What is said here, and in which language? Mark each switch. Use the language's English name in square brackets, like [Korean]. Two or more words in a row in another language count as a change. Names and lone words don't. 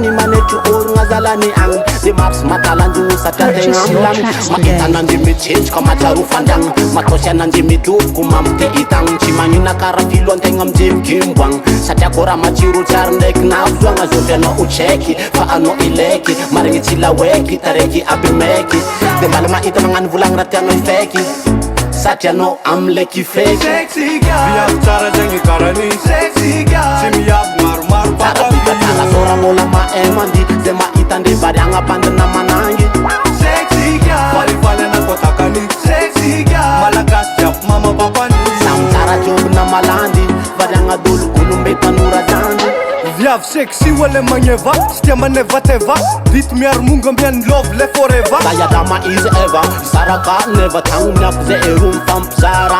[Malagasy] ny manetry orogna zalany agny de marsy matalanjo satria tegna amilagny mahita ananjy mitsentroka matsaro fandragna matosy ananjy mitoboko mamite hitagny tsy magnina kara filo antegna mijemikimbo agny satria kô raha matsiro tsary ndraiky navzoagna zotry anao ucheky fa anao ileky marigny tsy laweky tareky aby meky de mbala mahita magnano volagny raha tianao ifeky satria anao amleky feky [English] sexy guy [Malagasy] viavy tsara zegny karany [English] sexy guy [Malagasy] tsy miavo maromaro tsara sora mbola maemandi ze mahitandry variagna bandana manangy [English] sexy guy [Malagasy] falifaly anakotakany [English] sexy guy [Malagasy] malagasy jiaby mama papany samy tsara tiobona malandy variagna dolo olombe tanora zandy viavy sexy wale magneva sy tia maneva teva dito miaro mongo ambiany love le foreva sayadama izy eva saraka neva tagno miako ze ero mifampizara